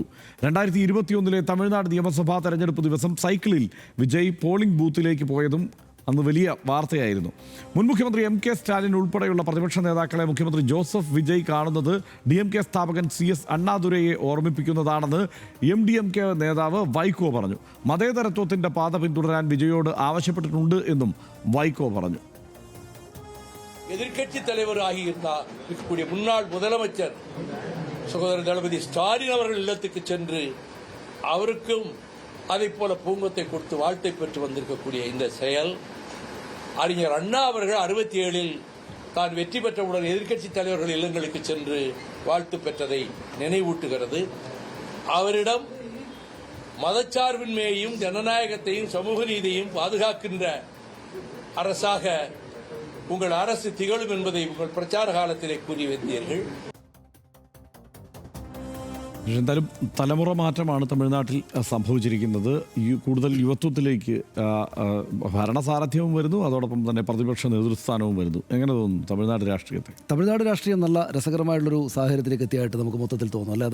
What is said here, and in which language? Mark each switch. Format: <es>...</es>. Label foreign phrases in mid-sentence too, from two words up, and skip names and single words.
<ml>2021 തമിഴ്നാട് നിയമസഭാ തെരഞ്ഞെടുപ്പ് ദിവസം സൈക്കിളിൽ വിജയ് പോളിംഗ് ബൂത്തിലേക്ക് പോയതും അന്ന് വലിയ വാർത്തയായിരുന്നു. മുൻ മുഖ്യമന്ത്രി MK സ്റ്റാലിൻ ഉൾപ്പെടെയുള്ള പ്രതിപക്ഷ നേതാക്കളെ മുഖ്യമന്ത്രി ജോസഫ് വിജയ് കാണുന്നത് DMK സ്ഥാപകൻ CS അണ്ണാദുരൈയെ ഓർമ്മിപ്പിക്കുന്നതാണെന്ന് MDMK നേതാവ് വൈക്കോ പറഞ്ഞു. മതേതരത്വത്തിന്റെ പാത പിന്തുടരാൻ വിജയോട് ആവശ്യപ്പെട്ടിട്ടുണ്ട് എന്നും വൈക്കോ പറഞ്ഞു.</ml> <ta>எதிர்கட்சி தலைவராக இருக்கக்கூடிய முன்னாள் முதலமைச்சர் சகோதரர் தளபதி ஸ்டாலின் அவர்கள் இல்லத்துக்கு சென்று அவருக்கும் அதை போல பூங்கத்தை கொடுத்து வாழ்த்தை பெற்று வந்திருக்கக்கூடிய இந்த செயல் அறிஞர் அண்ணா அவர்கள் 67 தான் வெற்றி பெற்றவுடன் எதிர்க்கட்சி தலைவர்கள் இல்லங்களுக்கு சென்று வாழ்த்து பெற்றதை நினைவூட்டுகிறது. அவரிடம் மதச்சார்பின்மையையும் ஜனநாயகத்தையும் சமூக நீதியையும் பாதுகாக்கின்ற அரசாக உங்கள் அரசு திகழும் என்பதை உங்கள் பிரச்சார காலத்திலே கூறி வந்தீர்கள்.</ta> <ml>എന്തായാലും തലമുറ മാറ്റമാണ് തമിഴ്നാട്ടിൽ സംഭവിച്ചിരിക്കുന്നത്. കൂടുതൽ യുവത്വത്തിലേക്ക് ഭരണസാരഥ്യവും വരുന്നു, അതോടൊപ്പം തന്നെ പ്രതിപക്ഷ നേതൃസ്ഥാനവും വരുന്നു. എങ്ങനെ തോന്നുന്നു തമിഴ്നാട് രാഷ്ട്രീയത്തെ? തമിഴ്നാട് രാഷ്ട്രീയം നല്ല രസകരമായിട്ടുള്ളൊരു സാഹചര്യത്തിലേക്ക് എത്തിയായിട്ട് നമുക്ക് മൊത്തത്തിൽ തോന്നും അല്ലേ.</ml>